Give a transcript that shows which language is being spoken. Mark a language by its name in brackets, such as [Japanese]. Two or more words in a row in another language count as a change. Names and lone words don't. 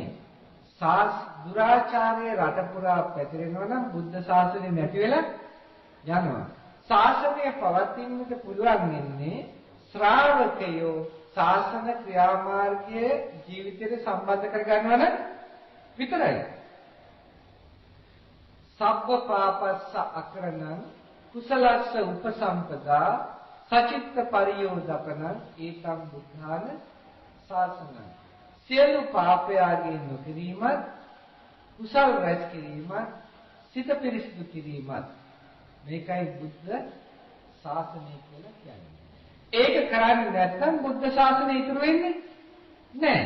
[Sinhala] දුරාචාරයේ රට පුරා පැතිරෙනවා නම් බුද්ධ ශාසනය නැති වෙලා යනවා. ශාසනය පවතින්නට පුළුවන් වෙන්නේ ශ්‍රාවකයෝ ශාසන ක්‍රියාමාර්ගයේ ජීවිතයට සම්බන්ධ කරගන්නවා නම් විතරයි. [Pali] සබ්බ පාපස්ස අකරණං කුසලස්ස උපසම්පදා සචිත්ත පරියෝදපන ඒතම් බුද්ධාන ශාසනං. [Sinhala] සියලු පාපයන්ගෙන් නොකිරීමත් කුසල් රැස් කිරීමත් සිත පිරිසිදු කිරීමත් මේකයි බුද්ධ ශාසනය කියලා කියන්නේ. ඒක කරන්නේ නැත්නම් බුද්ධ ශාසනය ඉතුරු වෙන්නේ නැහැ.